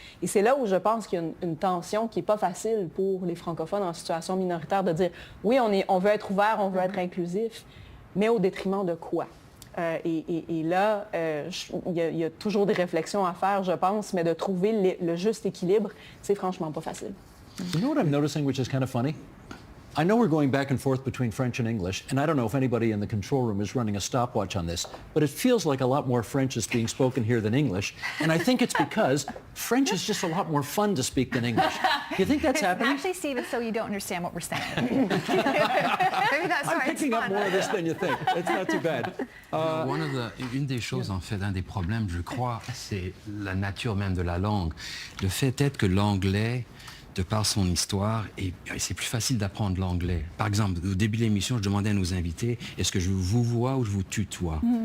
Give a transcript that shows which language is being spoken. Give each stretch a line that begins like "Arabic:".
French: Et c'est là où je pense qu'il y a une tension qui n'est pas facile pour les francophones en situation minoritaire de dire, oui, on veut être ouvert, on veut être inclusif, mais au détriment de quoi? Et là, il y a toujours des réflexions à faire, je pense, mais de trouver le juste équilibre, c'est franchement pas facile.
English: You know what I'm noticing, which is kind of funny? I know we're going back and forth between French and English, and I don't know if anybody in the control room is running a stopwatch on this, but it feels like a lot more French is being spoken here than English, and I think it's because French is just a lot more fun to speak than English. Do you think that's happening? Actually, Steve, it's so you don't understand what we're saying. Maybe that's I'm why it's picking up fun. more of this than you think. It's not too bad.
French: Une des choses, en fait, un des problèmes, je crois, c'est la nature même de la langue. Le fait est que l'anglais, de par son histoire, et c'est plus facile d'apprendre l'anglais. Par exemple, au début de l'émission, je demandais à nos invités, est-ce que je vous vois ou je vous tutoie?